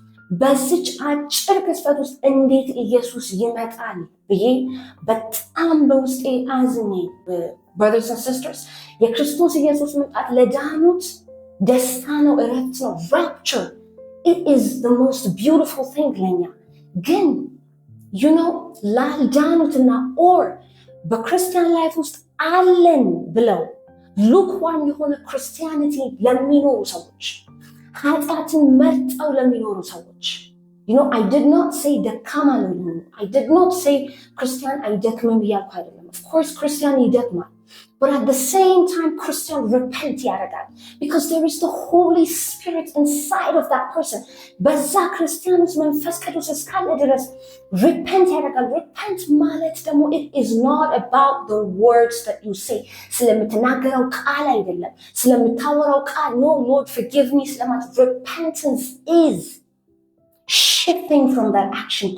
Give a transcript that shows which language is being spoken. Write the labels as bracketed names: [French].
[Amharic] በዚች አጭር ቅስፈት ውስጥ እንዴት ኢየሱስ ይመጣል ብዬ በጣም በውስጤ አዝኜ [English] brothers and sisters [Amharic] የክርስቶስ ኢየሱስ መምጣት ለዳኑት ደስታ ነው፣ እረፍት ነው፣ [English] rapture it is the most beautiful thing [Amharic] ለኛ። ግን [English] you know [Amharic] ላልዳኑትና or በክርስቲያን ላይፍ ውስጥ አለን ብለው ሉክዋርም የሆነ ክርስቲያኒቲ ለሚኖሩ ሰዎች ኃጢአትን መርጠው ለሚኖሩ ሰዎች [English] You know, I did not say [Amharic] ደካማ ነው። [English] I did not say [Amharic] ክርስቲያን አይደክምም እያልኩ አይደለም. [English] Of course [Amharic] ክርስቲያን ይደክማል. [English] But at the same time, Christian repent ያደርጋል. Because there is the Holy Spirit inside of that person. [Amharic] በዛ ክርስቲያን ውስጥ መንፈስ ቅዱስ እስካለ ድረስ repent ያደርጋል. [English] Repent [Amharic] ማለት ደግሞ [English] it is not about the words that you say. [Amharic] ስለምትናገረው ቃል አይደለም. ስለምታወራው ቃል [English] no Lord forgive me [Amharic] ስለማለት. [English] Repentance is shifting from that action.